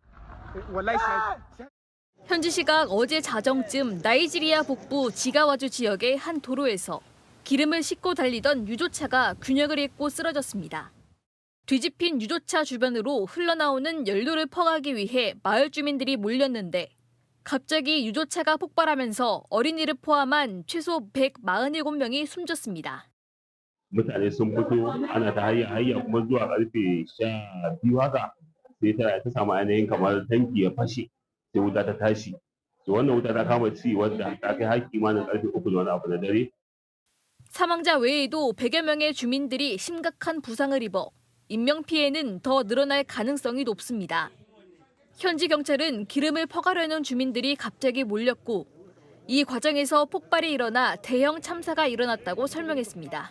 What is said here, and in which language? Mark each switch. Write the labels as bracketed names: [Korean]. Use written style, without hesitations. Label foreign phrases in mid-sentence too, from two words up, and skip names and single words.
[Korean] 현지 시각 어제 자정쯤 나이지리아 북부 지가와주 지역의 한 도로에서 기름을 싣고 달리던 유조차가 균형을 잃고 쓰러졌습니다. 뒤집힌 유조차 주변으로 흘러나오는 연료를 퍼가기 위해 마을 주민들이 몰렸는데 갑자기 유조차가 폭발하면서 어린이를 포함한 최소 147명이 숨졌습니다. [Hausa] mutane sun fito ana ta hayya kuma zuwa karfe 12 haka sai ta samu ainihin kamar tanki ya fashe sai wuta ta tashi to wannan wuta ta kama ci wadda ta kai har kimanin karfe 3 da wani abu na dare. [Korean] 사망자 외에도 100여 명의 주민들이 심각한 부상을 입어 인명피해는 더 늘어날 가능성이 높습니다. 현지 경찰은 기름을 퍼가려는 주민들이 갑자기 몰렸고 이 과정에서 폭발이 일어나 대형 참사가 일어났다고 설명했습니다.